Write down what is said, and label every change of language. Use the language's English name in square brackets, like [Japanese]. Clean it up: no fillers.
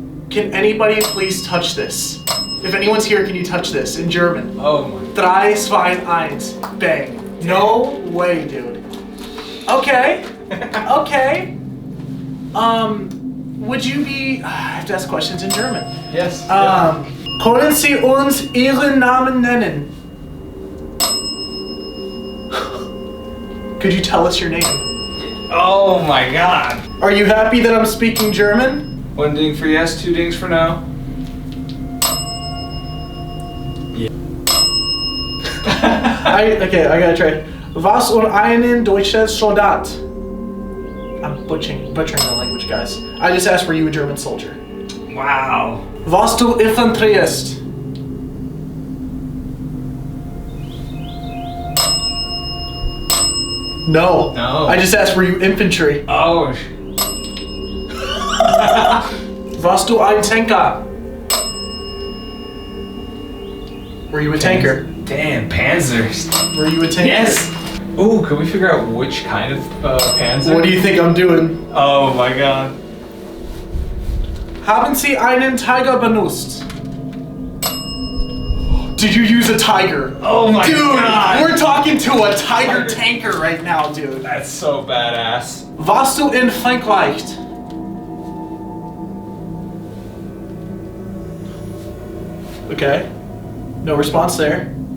[English] Can anybody please touch this? If anyone's here, can you touch this in German? Oh my. 3, 2, 1. Bang. No way, dude. Okay. Okay. Would you be... I have to ask questions in German. Yes. [German] Können Sie uns Ihren Namen nennen? [English] Could you tell us your name? Oh my god. Are you happy that I'm speaking German? 1 ding for yes, 2 dings for no. Okay, I gotta try. [German] Was und einen deutsches Soldat? [English] I'm butchering the language, guys. I just asked, were you a German soldier? Wow. [German] Was du Infanterist? [English] No. No. I just asked, were you infantry? Oh. [German] Was du ein Tanker? [English] Were you a tanker? Damn, Panzers. Were you a tanker? Yes. Ooh, could we figure out which kind of Panzer? What do you think I'm doing? Oh my god. [German] Haben Sie einen Tiger benutzt? [English] Did you use a tiger? Oh my god. Dude, we're talking to a tiger tanker right now, dude. That's so badass. [German] Warst du in Frankreich? [English] Okay. No response there.